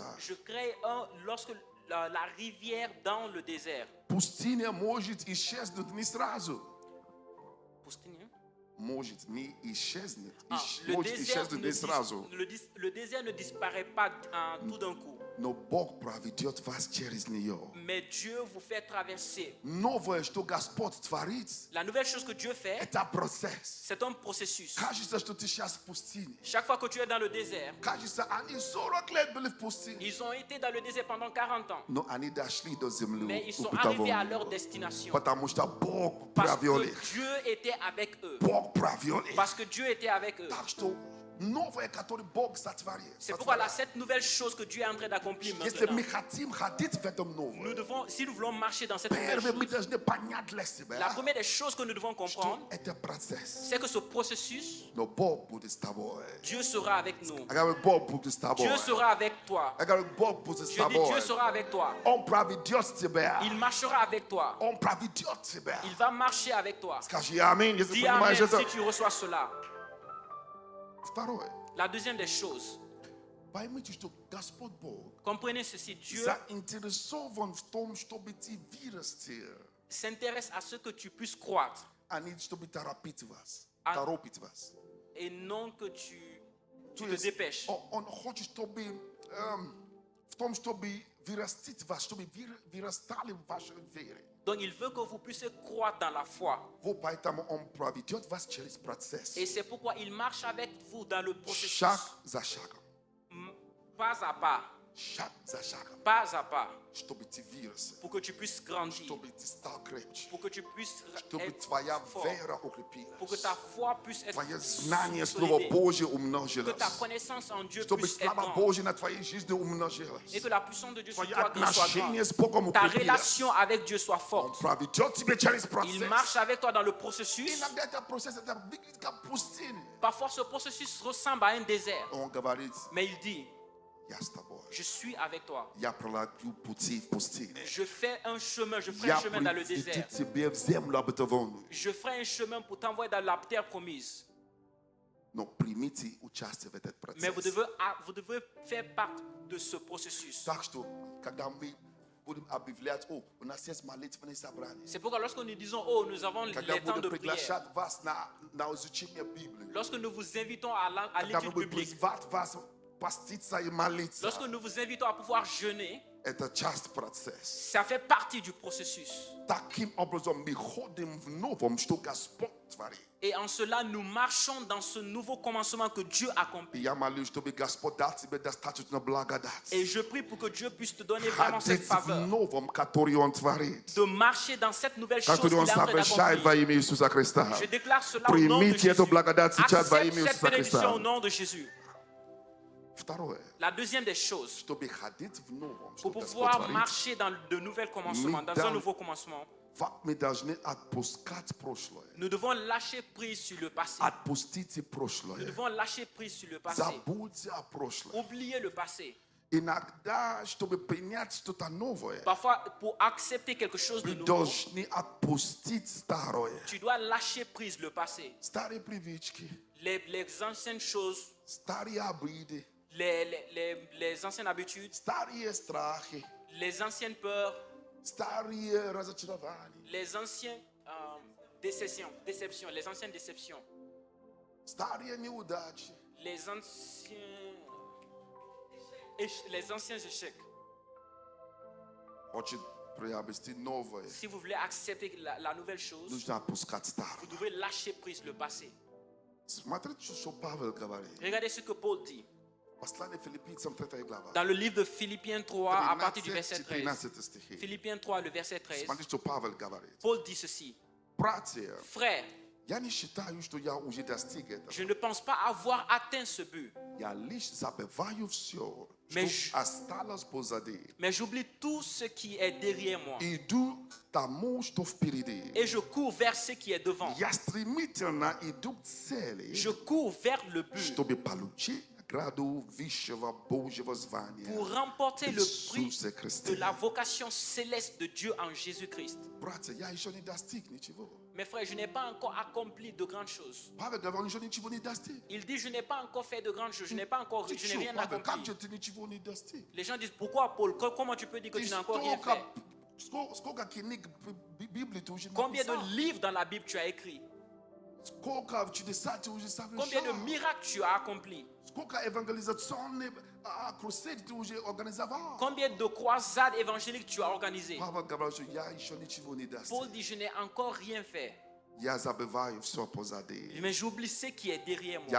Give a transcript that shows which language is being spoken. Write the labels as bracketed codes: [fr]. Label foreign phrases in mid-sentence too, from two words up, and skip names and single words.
[fr] Je crée lorsque la rivière dans le désert. [ru] Пустыня может исчезнуть не сразу. Пустыня? Может не исчезнет. [fr] Le [ru] Может [fr] désert, [ru] исчезнуть не сразу. [fr] le désert ne disparaît pas tout d'un coup. [ru] Но Бог проведет вас через нее. [fr] Mais Dieu vous fait traverser. [ru] Новое, что Господь творит, [fr] La nouvelle chose que Dieu fait, [ru] это процесс. [fr] c'est un processus. [ru] Кажется, что ты сейчас в пустыне. [fr] Chaque fois que tu es dans le désert, [ru] Кажется, они 40 лет были в пустыне. [fr] ils ont été dans le désert pendant 40 ans. [ru] Но они дошли до земли [fr] Mais ils sont arrivés à leur destination. [ru] Потому что Бог [fr] Parce [ru] провел [fr] que [ru] их. [fr] Dieu était avec eux. [ru] Бог провел их. [fr] Parce que Dieu était avec eux. [ru] Так что новое, которое Бог сотворил. [fr] C'est pourquoi là, cette nouvelle chose que Dieu est en train d'accomplir [ru] Если мы [fr] maintenant, [ru] хотим ходить в этом новом, [fr] si nous voulons marcher dans cette nouvelle [ru] первое мы [fr] chose, [ru] должны понять для [fr] la [ru] себя, [fr] première des choses que nous devons [ru] что [fr] comprendre, [ru] это процесс. [fr] c'est que ce processus, [ru] Но Бог будет с тобой. [fr] Dieu sera avec nous. [ru] Я говорю, Бог будет с тобой. [fr] Dieu sera avec toi. [ru] Я говорю, Бог будет с [fr] Je dis, [ru] тобой. [fr] Dieu sera avec toi. [ru] Он проведет тебя. [fr] Il marchera avec toi. [ru] Он проведет тебя. [fr] Il va marcher avec toi. [ru] Скажи аминь, если [fr] Dis Amen [ru] понимаешь это. [fr] si tu reçois cela. [ru] Второе. [fr] La deuxième des choses, [ru] Поймите, что Господь Бог [fr] comprenez ceci, Dieu [ru] заинтересован в том, чтобы ты вырасти, s'intéresse à ce que tu puisses croître а не чтобы торопить вас. А- Торопить вас. [fr] et non que tu [ru] То [fr] te [ru] есть [fr] dépêches. [ru] Он хочет, чтобы в том, чтобы вырастить вас, чтобы вырастали в вашей вере. [fr] Donc il veut que vous puissiez croître dans la foi. [ru] Вот поэтому Он проведет вас через процесс. [fr] Et c'est pourquoi il marche avec vous dans le processus. [ru] Шаг за шагом. [fr] Pas à pas, [ru] Шаг за шагом. [fr] pas à pas, [ru] Чтобы ты вырос. [fr] pour que tu puisses grandir, [ru] Чтобы ты стал крепче. [fr] pour que tu puisses [ru] Чтобы [fr] être [ru] твоя [fr] fort, [ru] вера укрепилась. [fr] pour que ta foi puisse être [ru] Твое знание Слова [fr] solide, [ru] Божье [fr] que [ru] умножилось. [fr] ta connaissance en Dieu [ru] Чтобы [fr] puisse être [ru] слава [fr] grande, [ru] Божья на твоей жизни умножилась. [fr] et que la puissance de Dieu sur [ru] Твое [fr] toi soit [ru] отношение [fr] grande. [ru] с Богом [fr] Ta [ru] укрепилось. [fr] relation avec Dieu soit [ru] Он [fr] forte. [ru] проведет тебя через [fr] Il [ru] процесс. [fr] marche avec toi dans le processus. [ru] Иногда это процесс, это выглядит как пустыня. [fr] Parfois, ce processus ressemble à un désert. [ru] Он говорит, [fr] Mais il dit, [ru] я с тобой. [fr] je suis avec toi. [ru] Я пролагаю пути в пустыне. [fr] Je fais un chemin, je ferai [ru] Я [fr] un chemin dans le [ru] приведу [fr] désert. [ru] тебя в землю обетованную. [fr] Je ferai un chemin pour t'envoyer dans la terre promise. [ru] Но примите участие в этот [fr] Mais vous [ru] процесс. [fr] devez faire partie de ce processus. [ru] Так что, когда мы будем объявлять, у нас есть молитвенное собрание. [fr] C'est pourquoi lorsque nous disons, oh, nous avons [ru] Когда [fr] les temps [ru] будем [fr] de prière, [ru] приглашать вас на изучение Библии. [fr] lorsque nous vous invitons à [ru] Когда мы [fr] l'étude [ru] будем [fr] biblique, [ru] призывать вас поститься и молиться. [fr] lorsque nous vous invitons à pouvoir jeûner, [ru] Это часть процесса. [fr] ça fait partie du processus. [ru] Таким образом мы ходим в новом, что Господь творит. [fr] Et en cela, nous marchons dans ce nouveau commencement que Dieu accomplit. [ru] И я молюсь, чтобы Господь дал тебе достаточно благодать. [fr] Et je prie pour que Dieu puisse te donner vraiment cette [ru] Ходить в [fr] faveur [ru] новом, который Он творит. [fr] de marcher dans cette nouvelle chose [ru] Который [fr] qu'il [ru] Он [fr] est en train [ru] совершает во [fr] d'accomplir. [ru] имя Иисуса Христа. [fr] Je déclare cela au nom de [ru] Примите эту [fr] Jésus. [ru] благодать сейчас во [fr] Accepte [ru] имя [fr] cette [ru] Иисуса [fr] bénédiction [ru] Христа. [fr] au nom de Jésus. [ru] Второе. [fr] La deuxième des choses, [ru] Чтобы ходить в новом, что [fr] pour [ru] Господь [fr] pouvoir [ru] творит, [fr] marcher dans de nouvelles commencements, dans un nouveau commencement, [ru] мы должны отпускать прошлое. [fr] nous devons lâcher prise sur le passé. [ru] Отпустите [fr] Nous [ru] прошлое. [fr] devons lâcher prise sur le passé. [ru] Забудьте о прошлом. [fr] Oublier le passé. [ru] Inakda чтобы принять что-то новое, [fr] Parfois, pour accepter quelque chose de [ru] вы [fr] nouveau, [ru] должны отпустить старое. [fr] tu dois lâcher prise le passé. [ru] Старые привычки, [fr] Les anciennes choses, [ru] старые обиды, [fr] les anciennes habitudes, [ru] старые страхи, [fr] les anciennes peurs, [ru] старые разочарования, [fr] les anciennes déceptions, les anciennes déceptions, [ru] старые неудачи. [fr] les anciens échecs. [ru] Хочет приобрести новое. [fr] Si vous voulez accepter la nouvelle chose, [ru] Нужно отпускать старое. [fr] vous devez lâcher prise le passé. [ru] Смотрите, что Павел говорит. [fr] Regardez ce que Paul dit [ru] Послание Филиппийцам 3 глава. [fr] dans le livre de Philippiens 3 à partir du verset 13. [ru] 13 стихи. [fr] Philippiens 3, le verset 13. [ru] Смотрите, что Павел говорит. [fr] Paul dit ceci: [ru] Братья, [fr] Frères, [ru] я не считаю, что я уже достиг этого. [fr] je ne pense pas avoir atteint ce but, [ru] Я лишь забываю все, [fr] Mais [ru] что осталось позади. [fr] mais j'oublie tout ce qui est derrière moi [ru] Иду к тому, что впереди. [fr] et je cours vers ce qui est devant. [ru] Я стремительно иду к цели, [fr] Je cours vers le but [ru] чтобы получить награду высшего Божьего звания. [fr] pour remporter le prix [ru] Иисусе [fr] de [ru] Христе. [fr] la vocation céleste de Dieu en Jésus-Christ. [ru] Братья, я еще не достиг ничего. [fr] Mes frères, je n'ai pas encore accompli de grandes choses. [ru] Павел говорит, он еще ничего не достиг. [fr] Il dit: Je n'ai pas encore fait de grandes choses, je n'ai rien [ru] Павел, как [fr] accompli. [ru] же ты ничего не достиг? [fr] Les gens disent: Pourquoi, Paul? Comment tu peux dire que [ru] Ты [fr] tu n'as encore rien fait? [ru] сколько книг Библии ты уже [fr] Combien [ru] написал? [fr] de livres dans la Bible tu as écrit? [ru] Сколько чудеса ты уже [fr] Combien de [ru] совершил? [fr] miracles tu as accomplis? [ru] Сколько évangélизационных crusade ты уже организовал? [fr] Combien de croisades évangéliques tu as organisées? [ru] Павел говорит, что я еще ничего не достиг. [fr] Paul dit: Je n'ai encore rien fait, [ru] Я забываю все позади. [fr] mais j'oublie ce qui est derrière moi